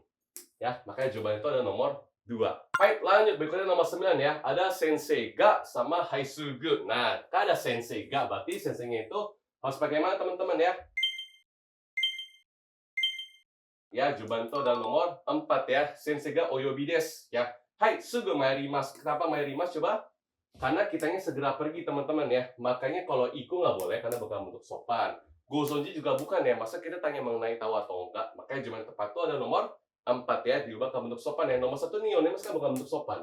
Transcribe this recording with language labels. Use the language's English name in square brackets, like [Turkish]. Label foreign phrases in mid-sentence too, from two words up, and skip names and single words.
[Indonesian] Ya, makanya jawabannya itu ada nomor 2. Baik, lanjut berikutnya nomor 9 ya. Ada [Japanese] 先生が [Indonesian] sama haisugu. Nah, ada [Japanese] 先生が, [Indonesian] berarti senseinya itu harus pakai mana teman-teman ya? Ya, jawaban itu ada nomor 4 ya. [Japanese] 先生がお呼びです ya. はい、すぐ参ります. Kenapa mairimasu coba? [Indonesian] Karena kitanya segera pergi teman-teman ya. Makanya kalau iku nggak boleh karena bukan bentuk sopan. Gozonji juga bukan ya. Masa kita tanya mengenai tahu atau enggak? Makanya jawaban tepat itu ada nomor 4 ya. Diubah ke bentuk sopan ya. Nomor 1 nih onemus kan bukan bentuk sopan.